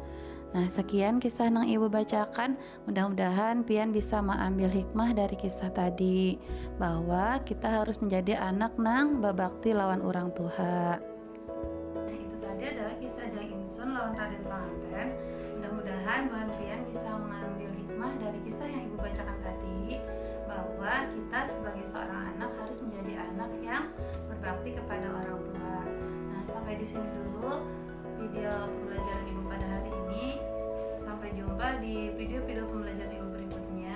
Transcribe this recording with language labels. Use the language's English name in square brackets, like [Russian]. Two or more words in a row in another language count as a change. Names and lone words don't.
[Banjar] Nah sekian kisah nang ibu bacakan, mudah-mudahan pian bisa mengambil hikmah dari kisah tadi, bahwa kita harus menjadi anak nang babakti lawan orang tua. Nah itu tadi adalah kisah Jang Insun lawan Raden Panganten. [Indonesian] Mudah-mudahan buan pian bisa mengambil hikmah dari kisah yang ibu bacakan tadi, bahwa kita sebagai seorang anak harus menjadi anak yang berbakti kepada orang tua. Nah sampai di sini dulu video pembelajaran ibu pada hari ini. Sampai jumpa di video-video pembelajaran ibu berikutnya.